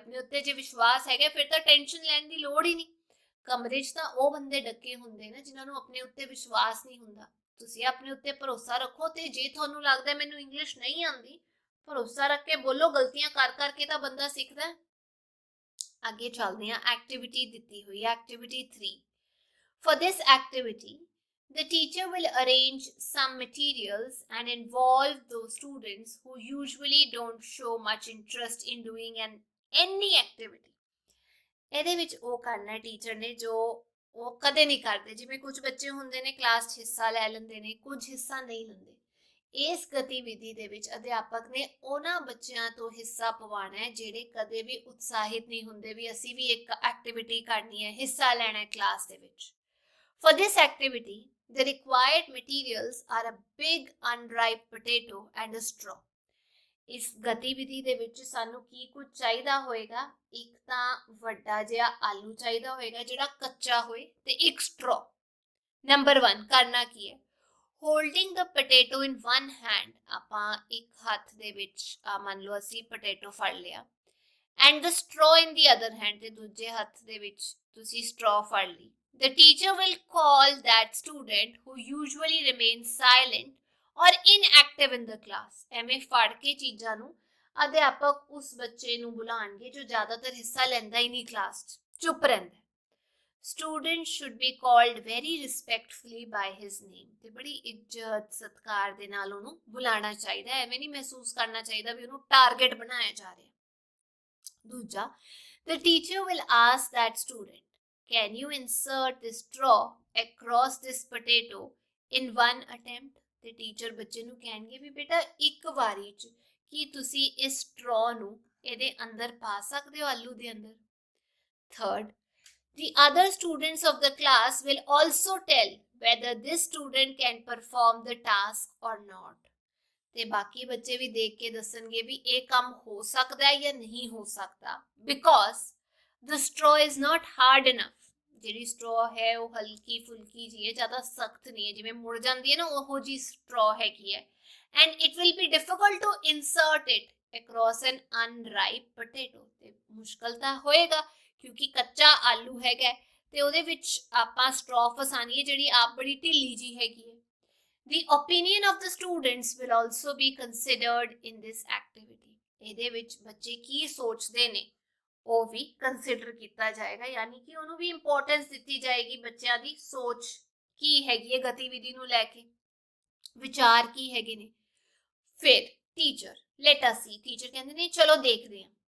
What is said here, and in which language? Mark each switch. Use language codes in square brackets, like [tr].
[pa] ਆਪਣੇ ਉੱਤੇ ਜੇ ਵਿਸ਼ਵਾਸ ਹੈਗਾ ਫਿਰ ਤਾਂ ਟੈਨਸ਼ਨ ਲੈਣ ਦੀ ਲੋੜ ਹੀ ਨਹੀਂ। ਕਮਰੇ 'ਚ ਤਾਂ ਉਹ ਬੰਦੇ ਡੱਕੇ ਹੁੰਦੇ ਨੇ ਜਿਨ੍ਹਾਂ ਨੂੰ ਆਪਣੇ ਉੱਤੇ ਵਿਸ਼ਵਾਸ ਨਹੀਂ ਹੁੰਦਾ। ਤੁਸੀਂ ਆਪਣੇ ਉੱਤੇ ਭਰੋਸਾ ਰੱਖੋ, ਤੇ ਜੇ ਤੁਹਾਨੂੰ ਲੱਗਦਾ ਮੈਨੂੰ ਇੰਗਲਿਸ਼ ਨਹੀਂ ਆਉਂਦੀ, ਭਰੋਸਾ ਰੱਖ ਕੇ ਬੋਲੋ, ਗਲਤੀਆਂ ਕਰ ਕਰਕੇ ਤਾਂ ਬੰਦਾ ਸਿੱਖਦਾ। ਅੱਗੇ ਚੱਲਦੇ ਹਾਂ, ਐਕਟੀਵਿਟੀ ਦਿੱਤੀ ਹੋਈ ਹੈ, activity 3। [en] For this activity, the teacher will arrange some materials and involve those students who usually don't show much interest in doing any activity। [pa] ਇਹਦੇ ਵਿੱਚ ਉਹ ਕਰਨਾ ਟੀਚਰ ਨੇ ਜੋ ਉਹ ਕਦੇ ਨਹੀਂ ਕਰਦੇ। ਜਿਵੇਂ ਕੁਝ ਬੱਚੇ ਹੁੰਦੇ ਨੇ ਕਲਾਸ 'ਚ ਹਿੱਸਾ ਲੈ ਲੈਂਦੇ ਨੇ, ਕੁਝ ਹਿੱਸਾ ਨਹੀਂ ਲੈਂਦੇ। ਇਸ ਗਤੀਵਿਧੀ ਦੇ ਵਿੱਚ ਅਧਿਆਪਕ ਨੇ ਉਹਨਾਂ ਬੱਚਿਆਂ ਤੋਂ ਹਿੱਸਾ ਪਵਾਉਣਾ ਹੈ ਜਿਹੜੇ ਕਦੇ ਵੀ ਉਤਸ਼ਾਹਿਤ ਨਹੀਂ ਹੁੰਦੇ ਵੀ ਅਸੀਂ ਵੀ ਇੱਕ ਐਕਟੀਵਿਟੀ ਕਰਨੀ ਹੈ, ਹਿੱਸਾ ਲੈਣਾ ਹੈ ਕਲਾਸ ਦੇ ਵਿੱਚ। [en] For this activity, the required materials are a big unripe potato and a straw। [pa] ਇਸ ਗਤੀਵਿਧੀ ਦੇ ਵਿੱਚ ਸਾਨੂੰ ਕੀ ਕੁਝ ਚਾਹੀਦਾ ਹੋਏਗਾ? ਇੱਕ ਤਾਂ ਵੱਡਾ ਜਿਹਾ ਆਲੂ ਚਾਹੀਦਾ ਹੋਏਗਾ ਜਿਹੜਾ ਕੱਚਾ ਹੋਏ, ਤੇ ਇੱਕ straw। ਨੰਬਰ 1 ਕਰਨਾ ਕੀ ਹੈ? [en] holding the potato in one hand, [pa] ਆਪਾਂ ਇੱਕ ਹੱਥ ਦੇ ਵਿੱਚ ਮੰਨ ਲਓ ਅਸੀਂ ਪੋਟੇਟੋ ਫੜ ਲਿਆ, [en] and the straw in the other hand, [pa] ਤੇ ਦੂਜੇ ਹੱਥ ਦੇ ਵਿੱਚ ਤੁਸੀਂ straw ਫੜ ਲਈ। [en] The teacher will call that student who usually remains silent or inactive in the class। [pa] ਐਵੇਂ ਫੜ ਕੇ ਚੀਜ਼ਾਂ ਨੂੰ ਅਧਿਆਪਕ ਉਸ ਬੱਚੇ ਨੂੰ ਬੁਲਾਉਣਗੇ ਜੋ ਜ਼ਿਆਦਾਤਰ ਹਿੱਸਾ ਲੈਂਦਾ ਹੀ ਨਹੀਂ ਕਲਾਸ 'ਚ, ਚੁੱਪ ਰਹਿੰਦਾ। [en] Student should be called very respectfully by his name, [pa] ਤੇ ਬੜੀ ਇੱਜ਼ਤ ਸਤਿਕਾਰ ਦੇ ਨਾਲ ਉਹਨੂੰ ਬੁਲਾਉਣਾ ਚਾਹੀਦਾ। ਐਵੇਂ ਨਹੀਂ ਮਹਿਸੂਸ ਕਰਨਾ ਚਾਹੀਦਾ ਵੀ ਉਹਨੂੰ ਟਾਰਗੇਟ ਬਣਾਇਆ ਜਾ ਰਿਹਾ। [en] ਦੂਜਾ, the teacher will ask that student, can you insert this straw across this potato in one attempt। [pa] ਤੇ ਟੀਚਰ ਬੱਚੇ ਨੂੰ ਕਹਿਣਗੇ ਵੀ ਬੇਟਾ ਇੱਕ ਵਾਰੀ 'ਚ ਕੀ ਤੁਸੀਂ ਇਸ straw ਨੂੰ ਇਹਦੇ ਅੰਦਰ ਪਾ ਸਕਦੇ ਹੋ, ਆਲੂ ਦੇ ਅੰਦਰ। [en] Third, the other students of the class will also tell whether this student can perform the task or not। [pa] ਤੇ ਬਾਕੀ ਬੱਚੇ ਵੀ ਦੇਖ ਕੇ ਦੱਸਣਗੇ ਵੀ ਇਹ ਕੰਮ ਹੋ ਸਕਦਾ ਹੈ ਜਾਂ ਨਹੀਂ ਹੋ ਸਕਦਾ, [en] because the straw is not hard enough। [pa] ਜਿਹੜੀ straw ਹੈ ਉਹ ਹਲਕੀ ਫੁਲਕੀ ਜੀ ਹੈ, ਜ਼ਿਆਦਾ ਸਖਤ ਨਹੀਂ ਹੈ, ਜਿਵੇਂ ਮੁੜ ਜਾਂਦੀ ਹੈ ਨਾ ਉਹੋ ਜੀ straw ਹੈਗੀ ਹੈ। [en] and it will be difficult to insert it across an unripe potato। [pa] ਤੇ ਮੁਸ਼ਕਲ ਤਾਂ ਹੋਏਗਾ ਕਿਉਂਕਿ ਕੱਚਾ ਆਲੂ ਹੈਗਾ, ਤੇ ਉਹਦੇ ਵਿੱਚ ਆਪਾਂ straw ਫਸਾਣੀ ਹੈ ਜਿਹੜੀ ਆਪ ਬੜੀ ਢਿੱਲੀ ਜੀ ਹੈਗੀ ਹੈ। [en] The opinion of the students will also be considered in this activity। [pa] ਇਹਦੇ ਵਿੱਚ ਬੱਚੇ ਕੀ ਸੋਚਦੇ ਨੇ ਉਹ ਵੀ ਕੰਸੀਡਰ ਕੀਤਾ ਜਾਏਗਾ, ਯਾਨੀ ਕਿ ਉਹਨੂੰ ਵੀ ਇੰਪੋਰਟੈਂਸ ਦਿੱਤੀ ਜਾਏਗੀ। ਬੱਚਿਆਂ ਦੀ ਸੋਚ ਕੀ ਹੈਗੀ ਹੈ ਗਤੀਵਿਧੀ ਨੂੰ ਲੈ ਕੇ, ਵਿਚਾਰ ਕੀ ਹੈਗੇ ਨੇ। ਫਿਰ ਟੀਚਰ, [en] let us see, [pa] ਟੀਚਰ ਕਹਿੰਦੇ ਨੇ ਚਲੋ ਦੇਖਦੇ ਹਾਂ।